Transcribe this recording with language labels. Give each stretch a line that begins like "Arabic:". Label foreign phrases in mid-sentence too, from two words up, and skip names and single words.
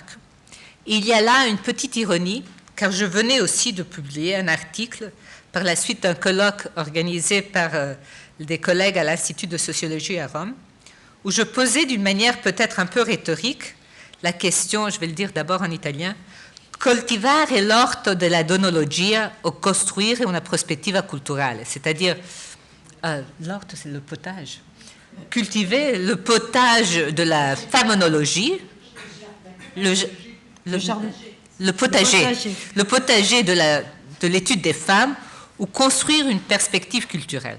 French: Il y a là une petite ironie, car je venais aussi de publier un article par la suite d'un colloque organisé par des collègues à l'Institut de sociologie à Rome, où je posais d'une manière peut-être un peu rhétorique la question, je vais le dire d'abord en italien,
Italian: coltivare l'orto della donologia o costruire una prospettiva culturale,
French: c'est-à-dire, l'orto c'est le potage, cultiver le potage de la famenologie, le potager de l'étude des femmes, ou construire une perspective culturelle.